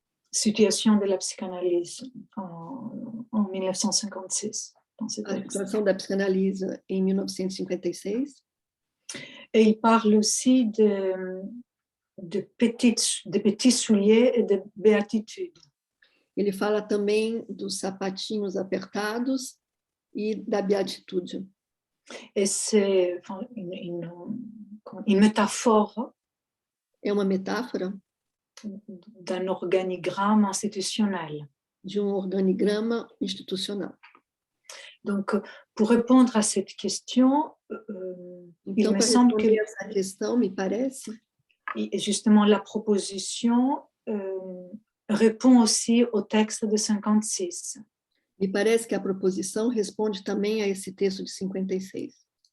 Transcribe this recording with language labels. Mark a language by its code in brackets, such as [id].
[fr] Situation de la psychanalyse en 1956, dans ce A texte. [pt] situação da psicanálise em 1956. [fr] Et il parle aussi de petits souliers et de béatitude. [pt] Ele fala também dos sapatinhos apertados e da beatitude. [fr] Et c'est une métaphore [pt] É uma metáfora [fr] d'un organigramme institutionnel. [pt] de um organigrama institucional. [fr] Donc, pour répondre à cette question, il [pt] Então, [fr] me [pt] para [fr] semble que [pt] responder essa questão, me parece [fr] justement la proposition répond aussi au texte de 56. [pt] que a proposição responde também a esse texto de 56.